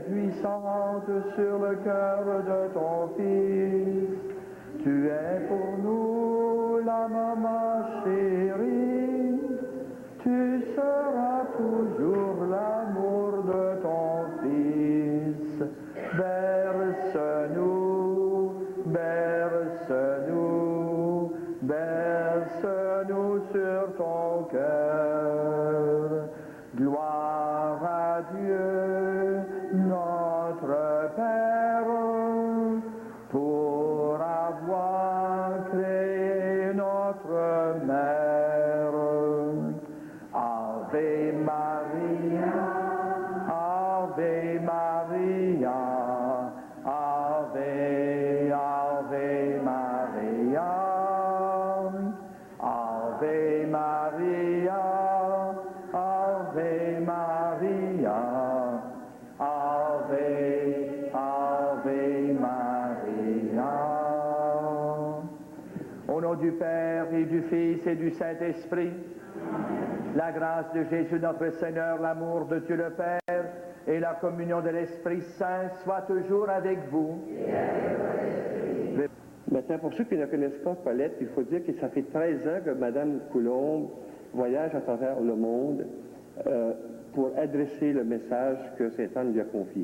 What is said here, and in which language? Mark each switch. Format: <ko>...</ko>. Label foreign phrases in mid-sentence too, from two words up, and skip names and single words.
<fr>puissante sur le cœur de ton Fils, tu es pour nous la maman chérie, tu seras toujours l'amour de ton Fils, berce-nous, berce-nous, berce-nous sur ton cœur. Gloire à Dieu, notre Père, pour avoir créé notre Mère.</fr> <la>Ave Maria, Ave Maria, Ave, Ave Maria, Ave Maria, Ave Maria, Ave, Ave Maria.</la> <fr>Au nom du Père et du Fils et du Saint-Esprit, la grâce de Jésus notre Seigneur, l'amour de Dieu le Père et la communion de l'Esprit Saint soient toujours avec vous. Maintenant, pour ceux qui ne connaissent pas Paulette, il faut dire que ça fait 13 ans que Mme Coulombe voyage à travers le monde pour adresser le message que Saint-Anne lui a confié.</fr>